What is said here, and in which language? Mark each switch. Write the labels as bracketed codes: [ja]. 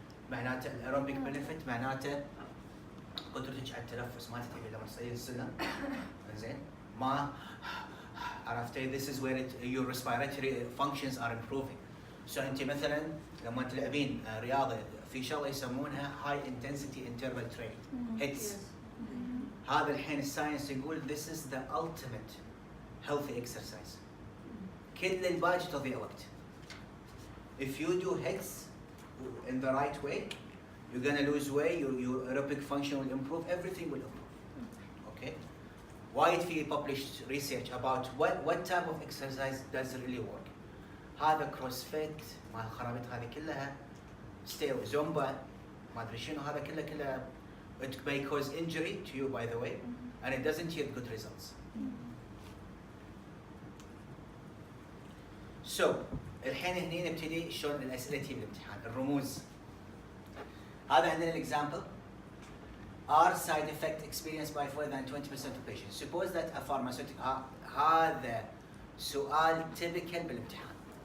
[ar] معناته aerobic benefit معناته قدرتك على التنفس ما تتعبي لما تصير السلم. زين؟ ما عرفتي [en] this is where your respiratory functions are improving. [ar] So أنت مثلا لما تلعبين رياضة في شغلة يسمونها high intensity interval training. [en] HIITS. [ar] هذا الحين الساينس يقول [en] this is the ultimate healthy exercise. [ar] كل الباقي تضيع وقت. [en] If you do HIITS in the right way, you're gonna lose weight, your aerobic function will improve, everything will improve. Okay? [ar] وايد في [en] published research about what type of exercise does really work. [ar] هذا CrossFit مع الخرابيط هذه كلها ستيل زومبا ما ادري شنو هذا كله [en] it may cause injury to you by the way and it doesn't yield good results. [ar] So الحين هني نبتدي شلون الأسئلة تجي بالامتحان الرموز. هذا عندنا الإكزامبل. [en] Are side effect experienced by more than 20% of patients? Suppose that a pharmaceutical [ar] هذا سؤال [en] typical [ar] بالامتحان.